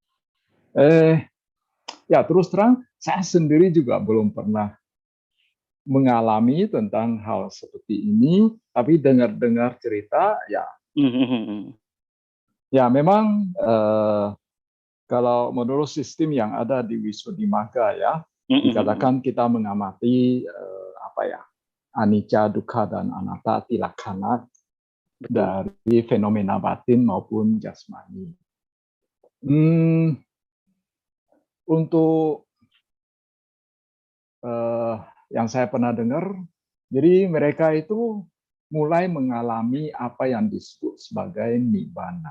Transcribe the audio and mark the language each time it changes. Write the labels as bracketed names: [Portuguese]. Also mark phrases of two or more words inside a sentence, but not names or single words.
[Indonesian] Ya terus terang, saya sendiri juga belum pernah mengalami tentang hal seperti ini, tapi dengar-dengar cerita, ya memang kalau menurut sistem yang ada di Wisudimagga ya, dikatakan kita mengamati [Pali] anicca, dukkha, [Indonesian] dan [Pali] anatta tilaksana [Indonesian] dari fenomena batin maupun jasmani. Untuk yang saya pernah dengar, jadi mereka itu mulai mengalami apa yang disebut sebagai nibbana.